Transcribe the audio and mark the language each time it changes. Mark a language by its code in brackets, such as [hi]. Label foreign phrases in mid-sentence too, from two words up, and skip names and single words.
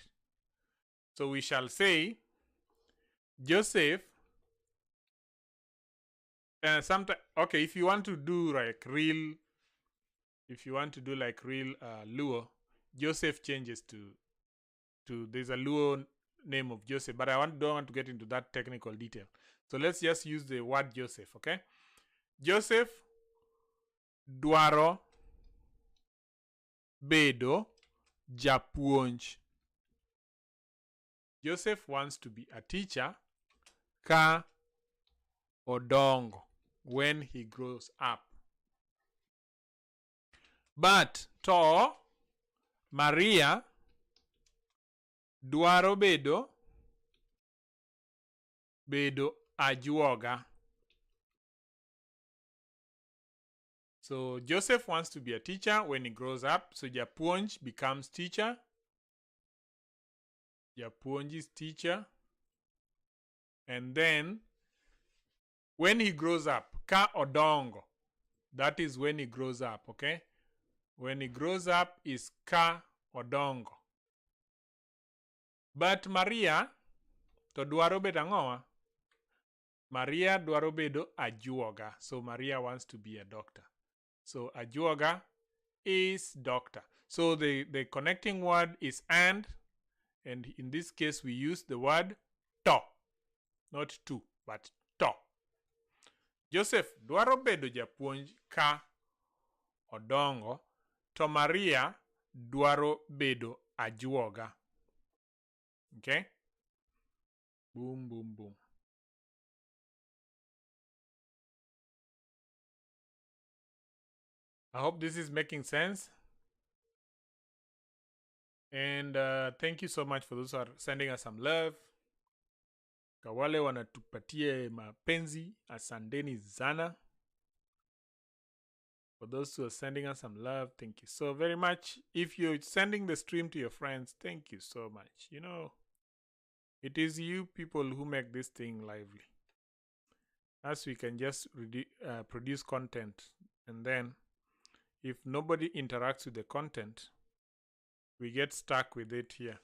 [en] So we shall say, Joseph, okay, if you want to do like real Luo, Joseph changes to there's a Luo name of Joseph, but don't want to get into that technical detail. So let's just use the word Joseph, okay? [luo] Joseph dwaro bedo japuonj. [en] Joseph wants to be a teacher [luo] ka odongo, [en] when he grows up. [luo] But to Maria dwaro bedo ajuoga. [en] So Joseph wants to be a teacher when he grows up. So japuonj becomes teacher. Japuonj is teacher. And then when he grows up, [luo] ka odongo. [en] That is when he grows up, okay? When he grows up is [luo] ka odongo. But Maria to dwaro bedo ang'owa? Maria dwaro bedo ajuoga. [en] So Maria wants to be a doctor. So ajuoga is doctor. So the connecting word is and in this case we use the word to. Not to, but to. [luo] Joseph dwaro bedo japuonj ka odongo, to Maria dwaro bedo ajuoga. [en] Okay? Boom, boom, boom. I hope this is making sense. And thank you so much for those who are sending us some love. [sw] Kawale wanatupatie mapenzi, asanteni sana. [en] For those who are sending us some love, thank you so very much. If you're sending the stream to your friends, thank you so much. You know, it is you people who make this thing lively. As we can just produce content, and then if nobody interacts with the content, we get stuck with it here.